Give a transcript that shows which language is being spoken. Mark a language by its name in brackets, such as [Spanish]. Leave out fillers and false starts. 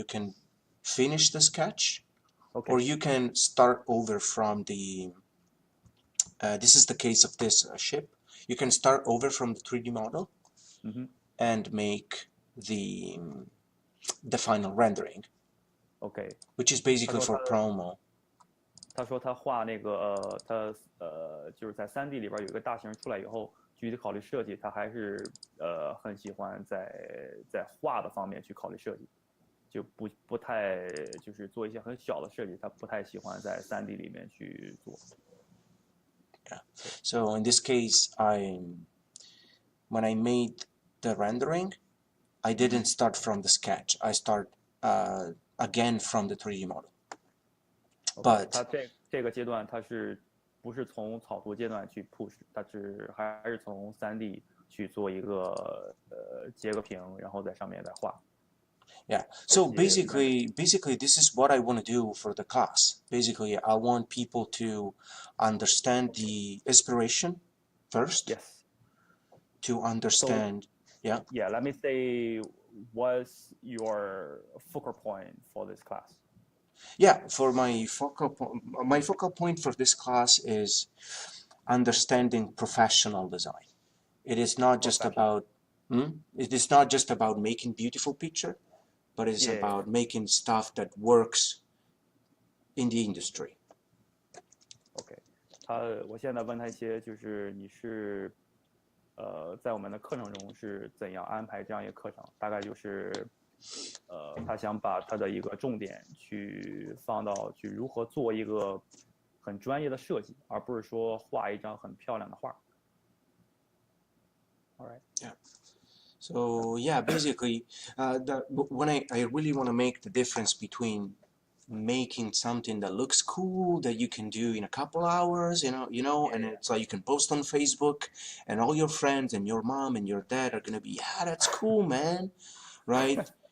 [English] You can finish the sketch, or you can start over from the this is the case of this ship. You can start over from the 3D model and make the final rendering, which is basically for promo. [Chinese] 他说他画那个就是在3D 里边有一个大型出来以后，具体考虑设计，他还是很喜欢在画的方面去考虑设计，就不太就是做一些很小的设计，他不太喜欢在3D 里面去做。 [English] Yeah. So in this case, when I made the rendering, I didn't start from the sketch. I start again from the 3D model. But [Chinese] 他这个阶段他是不是从草图阶段去 push， 他还是从3D 去做一个截个屏，然后在上面再画。 [English] Yeah. So basically, this is what I want to do for the class. Basically, I want people to understand the inspiration first. Yes. To understand. So, yeah. Let me say, what's your focal point for this class? Yeah, for my focal point for this class is understanding professional design. It is not just about making beautiful picture, but it's about making stuff that works in the industry. Okay. [Chinese] 我现在问他一些，就是你是在我们的课程中是怎样安排这样一个课程？大概就是他想把他的一个重点去放到去如何做一个很专业的设计，而不是说画一张很漂亮的画。 [English] All right. Yeah. So yeah, basically, when I really want to make the difference between making something that looks cool that you can do in a couple hours, and it's like you can post on Facebook, and all your friends and your mom and your dad are gonna be, yeah, that's cool, man, right?